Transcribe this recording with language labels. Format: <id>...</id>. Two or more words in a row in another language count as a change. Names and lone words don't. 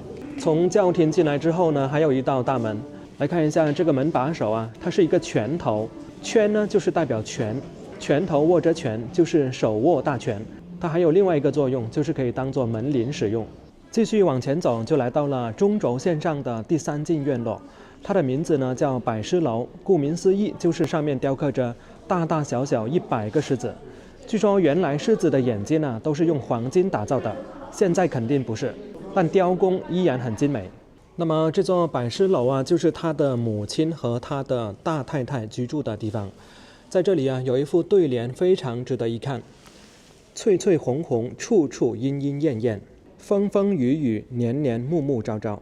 <zh>從轎廳進來之後還有一道大門。來看一下這個門把手它是一個拳頭，圈就是代表權，拳頭握着拳就是手握大權。它還有另外一個作用，就是可以當做門鈴使用。繼續往前走，就來到了中軸線上的第3進院落，它的名字叫百獅樓。顧名思義，就是上面雕刻着大大小小100個獅子。據說原來獅子的眼睛都是用黃金打造的，現在肯定不是，但雕工依然很精美。那麼這座百獅樓就是他的母親和他的大太太居住的地方。在這裡有一副對聯，非常值得一看：翠翠紅紅，處處鶯鶯燕燕，風風雨雨，年年暮暮朝朝。</zh>